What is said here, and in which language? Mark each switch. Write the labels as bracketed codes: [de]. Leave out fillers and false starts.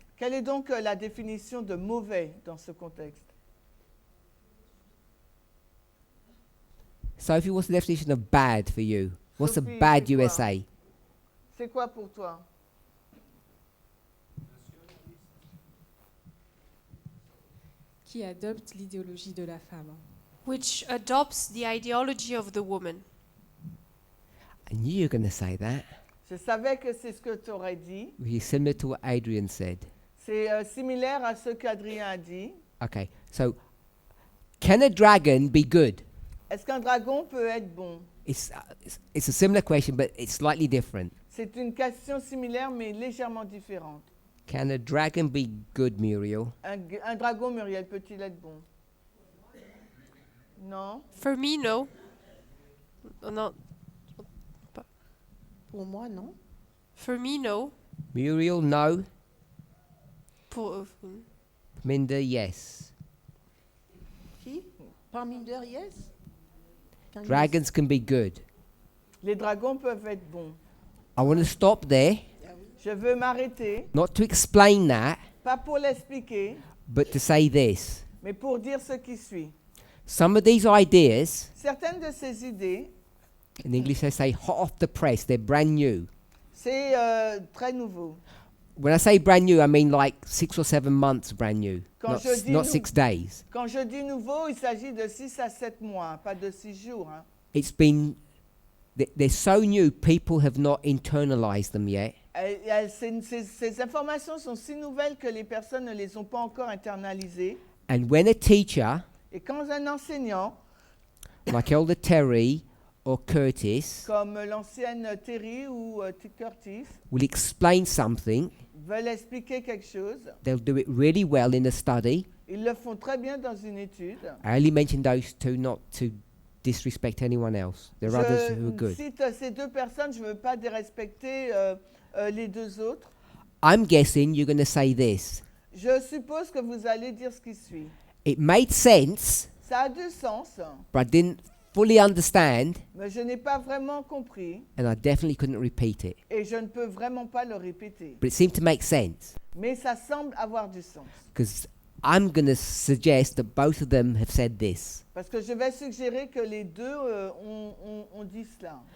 [fr] quelle est donc la définition de mauvais dans ce contexte? [en] Sophie, what's the definition of bad for you? What's Sophie, a bad [fr] c'est quoi? [en] USA? [fr] C'est quoi pour toi? Qui adopte l'idéologie de la femme. [en] Which adopts the ideology of the woman. I knew you were going to say that. [fr] Je savais que c'est ce que tu aurais dit. [en] Which is similar to what Adrian said. [fr] C'est similaire à ce qu'Adrien a dit. [en] Okay, so can a dragon be good? [fr] Est-ce qu'un dragon peut être bon? [en] It's a similar question, but it's slightly different. [fr] C'est une question similaire mais légèrement différente. [en] Can a dragon be good, Muriel? [fr] Un dragon, Muriel, peut-il être bon? Non? [en] For me, no. No. [fr] Pour moi, non. [en] For me, no. Muriel, no. Parminder, yes. [fr] Qui? [en] Parminder, yes. Dragons can be good. [fr] Les dragons peuvent être bons. [en] I want to stop there, [fr] Je veux m'arrêter, [en] not to explain that, [fr] pas pour l'expliquer, [en] but to say this. [fr] mais pour dire ce qui suit. [en] Some of these ideas, [fr] Certaines de ces idées, [en] in English they say hot off the press, they're brand new. [fr] c'est très nouveau. [en] When I say brand new, I mean like 6 or 7 months brand new, [fr] Quand [en] not, [fr] je dis [en] not [fr] nou- [en] 6 days. [fr] Quand je dis nouveau, il s'agit de 6 à 7 mois, pas de 6 jours. Hein. [en] they're so new, people have not internalized them yet. [fr] Ces informations sont si nouvelles que les personnes ne les ont pas encore internalisées. [en] And when a teacher, [fr] Et quand un enseignant, [en] like Elder Terry or Curtis, [fr] comme l'ancienne Terry ou Curtis, [en] will explain something, [fr] veulent expliquer quelque chose, [en] they'll do it really well in a study. [fr] ils le font très bien dans une étude. [en] I only mentioned those two not to disrespect anyone else. There are others who are [fr] Je [en] good. [fr] cite ces deux personnes, je ne veux pas dérespecter les deux autres. [en] I'm guessing you're going to say this. [fr] Je suppose que vous allez dire ce qui suit. [en] It made sense, [fr] Ça a du sens, [en] but I didn't fully understand, [fr] mais je n'ai pas vraiment compris [en] and I definitely couldn't repeat it. [fr] et je ne peux vraiment pas le répéter. [en] But it seemed to make sense, [fr] Mais ça semble avoir du sens. [en] because I'm going to suggest that both of them have said this. [fr] Parce que je vais suggérer que les deux ont dit cela.